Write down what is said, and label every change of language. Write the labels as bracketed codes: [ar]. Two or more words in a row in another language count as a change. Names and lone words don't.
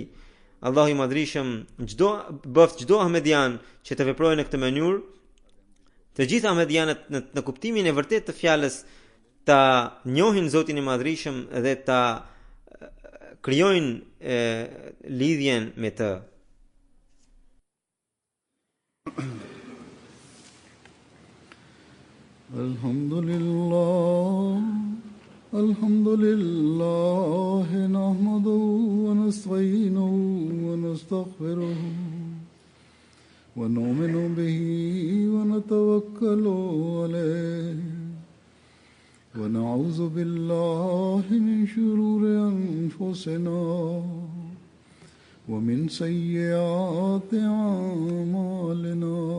[sq] Allahu i Madhërisëm çdo ahmedian që të veprojë në këtë mënyrë, të gjithë ahmedianët në kuptimin e vërtet të fjalës ta njohin Zotin i Madhërisëm dhe ta krijojnë lidhjen me të. [ar] الحمد لله نحمده ونستعينه و ونستغفره ونؤمن به ونتوكل عليه ونعوذ بالله من شرور أنفسنا ومن سيئات أعمالنا.